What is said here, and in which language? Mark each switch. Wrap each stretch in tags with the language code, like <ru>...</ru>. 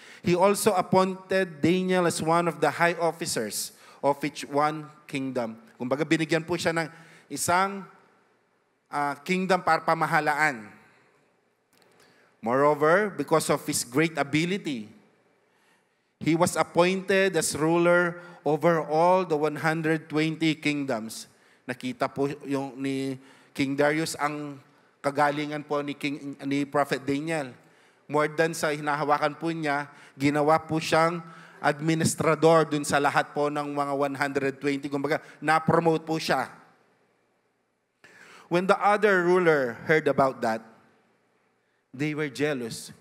<en>He also appointed Daniel as one of the high officers of each one kingdom.</en> <tl>Kumbaga binigyan po siya ng isang kingdom para pamahalaan.</tl> <en>Moreover, because of his great ability, he was appointed as ruler over all the 120 kingdoms.</en> <tl>Nakita po yung ni King Darius ang kagalingan po ni Prophet Daniel.</tl> <en>More than</en> <tl>sa hinahawakan po niya, ginawa po siyang administrador dun sa lahat po ng mga 120. Kumbaga, na-promote po siya.</tl> <en>When the other ruler heard about that, they were jealous.</en>